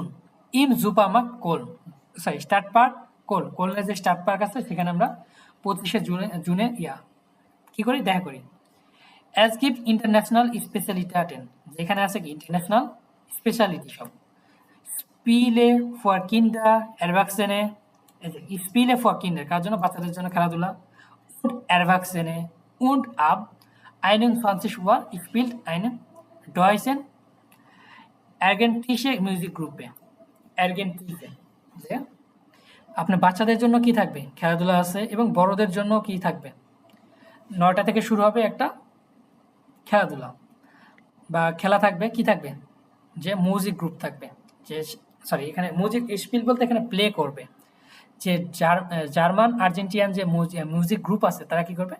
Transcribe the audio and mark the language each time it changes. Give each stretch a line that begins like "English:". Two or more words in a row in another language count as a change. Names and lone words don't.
German: im Supermarkt Stadtpark
Bangla: কোলনের যে স্টার্ট পার্ক আছে সেখানে আমরা 25শে জুনে কি করি? দেখা করি।
German: Es gibt international Spezialitäten,
Bangla: যেখানে আছে কি ইন্টারন্যাশনাল স্পেশালিটি সব।
German: Spiele für Kinder, Erwachsene, Spiele für Kinder,
Bangla: কার জন্য? বাচ্চাদের জন্য খেলাধুলা।
German: Und Erwachsene und ab 21 Uhr spielt eine deutsche argentische Musikgruppe,
Bangla: যে আপনার বাচ্চাদের জন্য কি থাকবে? খেলাধুলা আছে, এবং বড়দের জন্য কি থাকবে? 9টা থেকে শুরু হবে একটা খেলাধুলা বা খেলা থাকবে, কি থাকবে? যে
English: music group
Bangla: থাকবে, যে সরি এখানে মিউজিক স্পিল বলতে এখানে প্লে করবে, যে জার্মান আর্জেন্টিয়ান যে
English: music group
Bangla: আছে তারা কি করবে?